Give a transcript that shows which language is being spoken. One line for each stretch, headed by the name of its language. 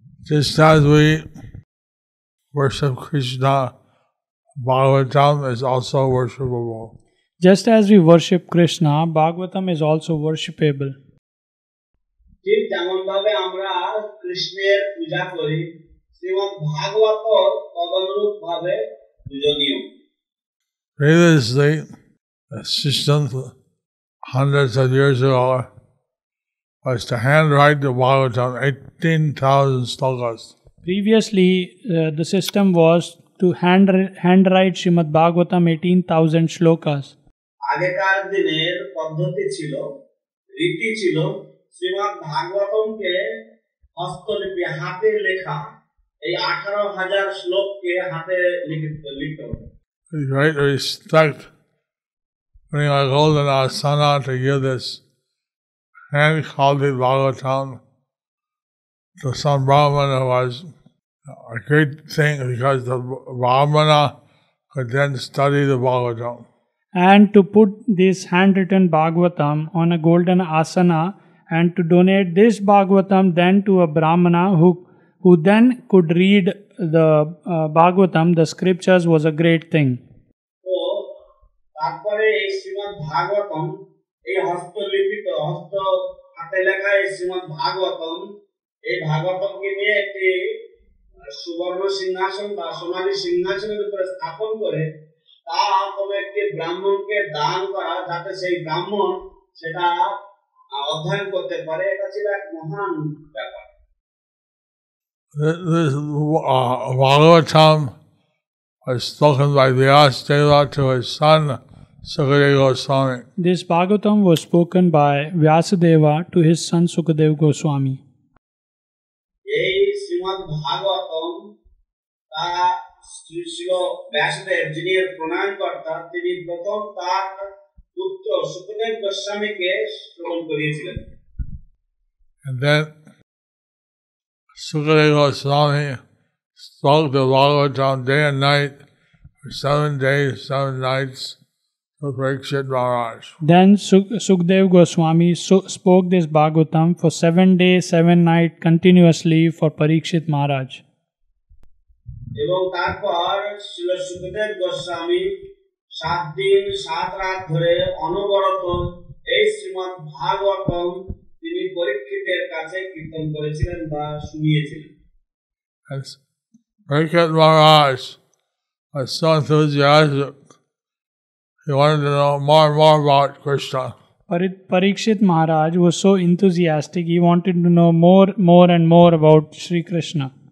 English: Just as we worship Krishna, Bhagavatam is also worshipable. Just as we worship Krishna, Bhagavatam is also worshipable.
Bangla: ঠিক যেমন ভাবে আমরা কৃষ্ণের পূজা করি, শ্রীমদ্ ভাগবত তদনুরূপ ভাবে পূজনীয়।
English: Previously, the system hundreds of years ago was to handwrite the Bhagavatam 18,000 slokas. Previously, the system was to handwrite Srimad-Bhagavatam 18,000 shlokas.
Bangla: আগেকার দিনের পদ্ধতি ছিল, রীতি ছিল শ্রীমদ্ ভাগবতমকে হস্তলিপি হাতে লেখা এই 18,000 শ্লোককে হাতে লিখতে হবে।
English: Great respect putting a golden asana to give this hand-copied Bhagavatam to some Brahmana was a great thing because the Brahmana could then study the Bhagavatam. And to put this handwritten Bhagavatam on a golden asana and to donate this Bhagavatam then to a Brahmana who then could read the Bhagavatam, the scriptures, was a great thing.
Bangla: তো তারপরে এই শ্রীমদ্ ভাগবতম এই হস্তলিপিত হাতে লেখা এই শ্রীমদ্ ভাগবতম, এই ভাগবতমকে নিয়ে একটি সুবর্ণ সিংহাসন বা সোনালী সিংহাসনের উপরে স্থাপন করে তা কোনো একটি ব্রাহ্মণকে দান করা, যাতে সেই ব্রাহ্মণ সেটা অধ্যয়ন করতে পারে। এটা ছিল এক মহান ব্যাপার।
English: This Bhagavatam was spoken by Vyasadeva to his son Sukadeva Goswami. This Bhagavatam was spoken by Vyasadeva to his son Sukadeva Goswami.
Bangla: এই শ্রীমদ্ ভাগবতম তা শ্রী ব্যাসদেব, যিনি এর প্রণয়নকর্তা, তিনি প্রথম তার পুত্র সুখদেব গোস্বামীকে শ্রবণ করিয়েছিলেন।
English: And then Sukadeva Swami spoke the Bhagavatam day and night for 7 days, 7 nights to Parikshit Maharaj. Then Sukdev Goswami spoke this Bhagavatam for 7 days, 7 nights continuously for Parikshit Maharaj.
Bangla: এবং তারপর শ্রীল সুখদেব গোস্বামী 7 দিন 7 রাত ধরে অনবরত এই শ্রীমদ্ ভাগবতম তিনি পরীক্ষিতের কাছে কীর্তন করেছিলেন বা শুনিয়েছিলেন।
English: And Parikshit Maharaj was so enthusiastic. He wanted to know more and more about Krishna. Parikshit Maharaj was so enthusiastic, he wanted to know more and more about Sri Krishna.